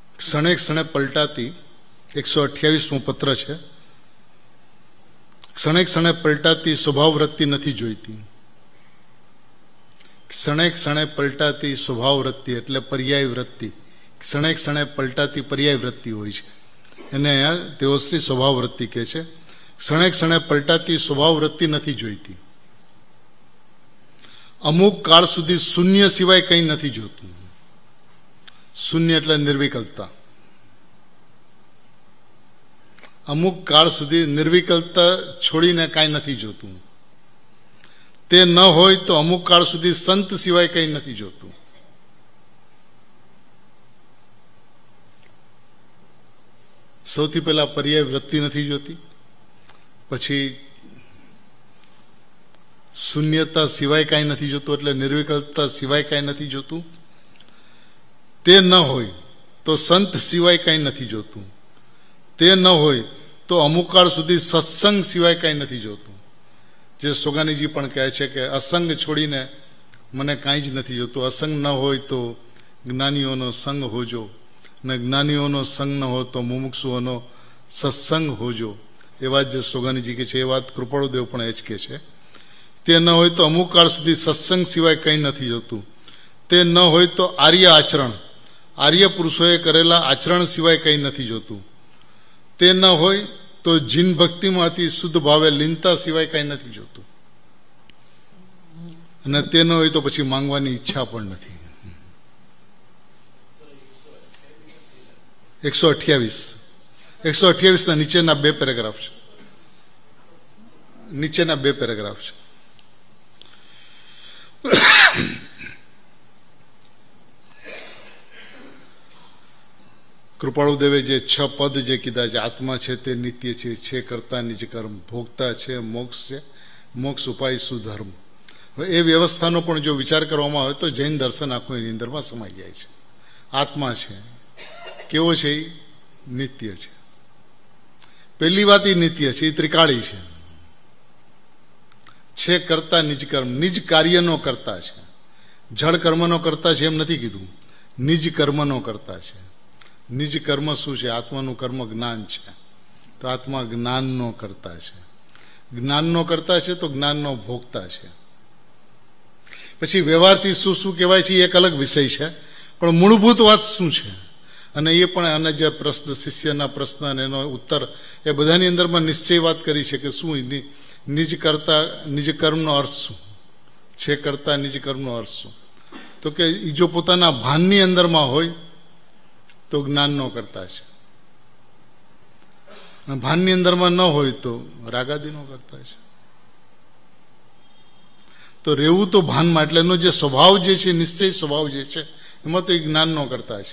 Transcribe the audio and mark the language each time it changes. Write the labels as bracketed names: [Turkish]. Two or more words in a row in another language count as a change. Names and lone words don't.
[Gujarati] ક્ષણે ક્ષણે પલટાતી 128મો પત્ર છે। ક્ષણે ક્ષણે પલટાતી સ્વભાવ વૃત્તિ નહીં જોઈતી। ક્ષણે ક્ષણે પલટાતી સ્વભાવ વૃત્તિ એટલે પર્યાય વૃત્તિ। ક્ષણે ક્ષણે પલટાતી પર્યાય વૃત્તિ હોય છે એને અહીંયા તેઓ શ્રી સ્વભાવ વૃત્તિ કહે છે। ક્ષણે ક્ષણે પલટાતી સ્વભાવ વૃત્તિ નહીં જોઈતી। અમુક કાળ સુધી શૂન્ય સિવાય કંઈ નહીં જોતું। શૂન્ય એટલે નિર્વિકલ્પતા। અમુક કાળ સુધી નિર્વિકલ્પતા છોડીને કાંઈ નહીં જોતું। તે ન હોય તો અમુક કાળ સુધી સંત સિવાય કંઈ નહીં જોતું। સૌથી પહેલા પર્યાય વૃત્તિ નહીં જોતી, પછી શૂન્યતા સિવાય કાંઈ નહીં જોતું એટલે નિર્વિકલ્પતા સિવાય કાંઈ નહીં જોતું। તે ન હોય તો સંત સિવાય કાંઈ નહીં જોતું। તે ન હોય તો અમુક કાળ સુધી સત્સંગ સિવાય કાંઈ નહીં જોતું। જે સોગાનીજી પણ કહે છે કે અસંગ છોડીને મને કાંઈ જ નહીં જોતું। અસંગ ન હોય તો જ્ઞાનીઓનો સંગ હોજો, ને જ્ઞાનીઓનો સંગ ન હો તો મુમુક્ષુઓનો સત્સંગ હોજો। એ વાત જે સોગાનીજી કે છે એ વાત કૃપાળુદેવ પણ એજ કે છે। તે ન હોય તો અમુક કાળ સુધી સત્સંગ સિવાય કંઈ નહીં જોતું। તે ન હોય તો આર્ય આચરણ, આર્ય પુરુષોએ કરેલા આચરણ સિવાય કંઈ નહીં જોતું। તે ન હોય તો જિન ભક્તિમાં અતિ શુદ્ધ ભાવે લીનતા સિવાય કંઈ નહીં જોતું। અને તે ન હોય તો પછી માંગવાની ઇચ્છા પણ નથી। 128 ના નીચેના બે પેરેગ્રાફ છે। નીચેના બે પેરેગ્રાફ છે। કૃપાળુદેવે જે 6 પદ જે કીધા છે, આત્મા છે તે નિત્ય છે, કર્તા નિજ કર્મ, ભોક્તા છે, મોક્ષ છે, મોક્ષ ઉપાય સુધર્મ। એ વ્યવસ્થાનો પણ જો વિચાર કરવામાં આવે તો જૈન દર્શન આખું એની અંદરમાં સમાઈ જાય છે। આત્મા છે કેવો છે? નિત્ય છે। પહેલી વાત ઈ નિત્ય છે, ત્રિકાળી છે કર્તા નિજ કર્મ, નિજ કાર્યનો કર્તા છે। જડ કર્મનો કર્તા છે એમ નથી કીધું, નિજ કર્મનો કર્તા છે। નિજ કર્મ શું છે? આત્માનું કર્મ જ્ઞાન છે, તો આત્મા જ્ઞાનનો કર્તા છે। જ્ઞાનનો કર્તા છે તો જ્ઞાનનો ભોક્તા છે। પછી વ્યવહારથી શું શું કહેવાય છે એક અલગ વિષય છે, પણ મૂળભૂત વાત શું છે અને એ પણ આના જે પ્રશ્ન શિષ્યના પ્રશ્ન અને એનો ઉત્તર એ બધાની અંદરમાં નિશ્ચય વાત કરી છે કે શું નિજ કર્તા નિજ કર્મનો અર્થ શું છે। કર્તા નિજ કર્મનો અર્થ શું? તો કે ઈ જો પોતાના ભાનની અંદરમાં હોય તો જ્ઞાનનો કર્તા છે, ભાનની અંદરમાં ન હોય તો રાગાદીનો કર્તા છે। તો રહેવું તો ભાનમાં એટલે એનો જે સ્વભાવ જે છે, નિશ્ચય સ્વભાવ જે છે એમાં તો એ જ્ઞાનનો કરતા છે।